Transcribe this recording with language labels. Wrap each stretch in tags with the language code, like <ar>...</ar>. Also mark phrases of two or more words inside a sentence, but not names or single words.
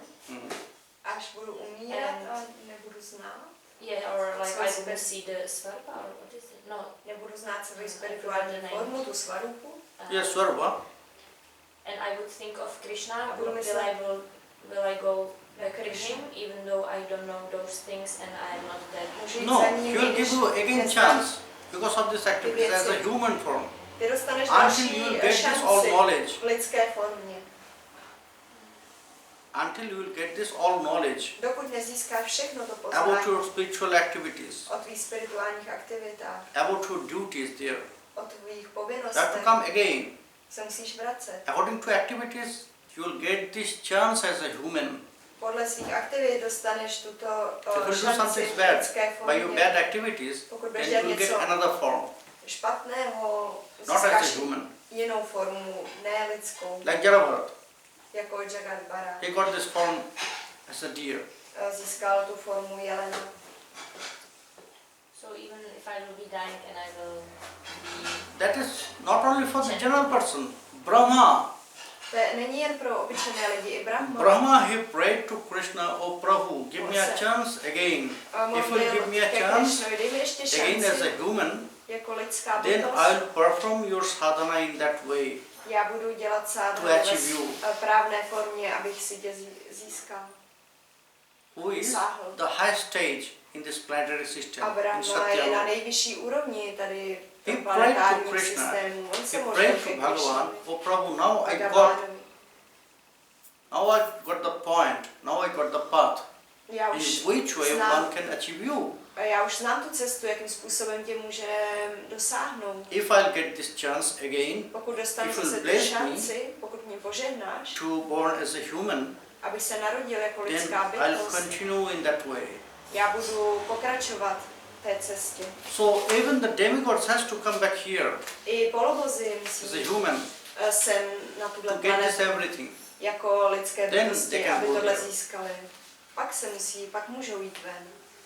<cs>Mm. Až budu umírat a nebudu znát,</cs> <en>yeah, or like So I it's wouldn't best- see the svarpa, or what is it?</en> <cs>No. nebudu znát svoji spirituální formu, tu svarupu.</cs> <en>Yes, Swarva. And I would think of Krishna.</en> <cs>Budu myslet-</cs> <en>Will I go back to Krishna. him, even though I don't know those things and I am not dead?</en> <cs>Můžu jít No, za ním,</cs> <en>he will</en> <cs>i když</cs> <en>give you again</en> <cs>neznám.</cs> <en>chance because of this activity as a</en> <cs>věci.</cs> <en>human form.</en> <cs>Ty dostaneš</cs> <en>Until</en> <cs>další</cs> <en>you will get this all</en> <cs>šanci</cs> <en>knowledge.</en> <cs>v lidské formě.</cs> <en>Until you will get this all knowledge</en> <cs>Dokud nezískáš všechno to</cs> <en>about</en> <cs>poznání</cs> <en>your spiritual activities,</en> <cs>o tvých spirituálních aktivitách,</cs> <en>about your duties there,</en> <cs>o tvých</cs> <en>you have to</en> <cs>povinnostech,</cs> <en>come again.</en> <cs>se musíš vracet.</cs> <en>According to activities, you will get this chance as a human.</en> <cs>Podle svých aktivit dostaneš tuto</cs> <en>If you do</en> <cs>šanci</cs> <en>something</en> <cs>v</cs> <en>bad</en> <cs>lidské</cs> <en>by your</en> <cs>formě.</cs> <en>bad activities,</en> <cs>Pokud</cs> <en>then</en> <cs>budeš</cs> <en>you</en> <cs>dělat</cs> <en>will get</en> <cs>něco</cs> <en>another form,</en> <cs>špatného,</cs> <en>not as</en> <cs>získáš</cs> <en>a human.</en> <cs>jinou formu, ne lidskou,</cs> <en>Like Jarabharat,</en> <cs>jako Jagat Bara.</cs> <en>he got this form as a deer.</en> <cs>Získal tu formu jelena.</cs> <en>So even if I will be dying and I will be... That is not only for the general person, Brahma.</en> <cs>To není jen pro obyčejné lidi, i Brahma.</cs> <en>Brahma, he prayed to Krishna, oh Prabhu, give me a chance again. If you give me a chance</en> <cs>dej mi ještě</cs> <en>again as</en> <cs>šanci</cs> <en>a human,</en> <cs>jako lidská</cs> <en>then</en> <cs>bytost.</cs> <en>I will perform your sadhana in that way</en> <cs>Já budu dělat</cs> <en>to</en> <cs>sadhanu</cs> <en>achieve you.</en> <cs>ve správné formě, abych si tě získal.</cs> <en>Who is</en> <cs>Sáhl.</cs> <en>the highest stage in this planetary system,</en> <cs>A</cs> <en>in</en> <cs>Brahma je na</cs> <en>Satya.</en> <cs>nejvyšší úrovni tady v</cs> <en>He</en> <cs>tom</cs> <en>prayed to</en> <cs>planetárním</cs> <en>Krishna.</en> <cs>systému. On se</cs> <en>He</en> <cs>modlil</cs> <en>prayed</en> <cs>ke</cs> <en>to Bhagavan,</en> <cs>Krishnovi,</cs> <en>oh Prabhu, now I</en> <cs>Bhagavanovi.</cs> <en>got the point, now I got the path.</en> <cs>Já</cs> <en>In</en> <cs>už</cs> <en>which way</en> <cs>znám,</cs> <en>one can achieve you?</en> <cs>já už znám tu cestu, jakým způsobem tě může dosáhnout.</cs> <en>If I'll get this chance again</en> <cs>Pokud dostanu</cs> <en>If you</en> <cs>zase tu</cs> <en>bless me</en> <cs>šanci, pokud mě požehnáš,</cs> <en>to born as a human,</en> <cs>abych se narodil jako</cs> <en>then</en> <cs>lidská</cs> <en>I'll</en> <cs>bytost,</cs> <en>continue in that way.</en> <cs>já budu pokračovat té cestě.</cs> <en>So even the demigods has to come back here</en> <cs>I polobozy</cs> <en>as</en> <cs>musí</cs> <en>a human</en> <cs>sem na tuhle</cs> <en>to get this</en> <cs>planetu</cs> <en>everything.</en> <cs>jako lidské</cs> <en>Then</en> <cs>bytosti,</cs> <en>they can</en> <cs>aby</cs> <en>go</en> <cs>tohle</cs> <en>there.</en> <cs>získali. Pak můžou jít ven.</cs>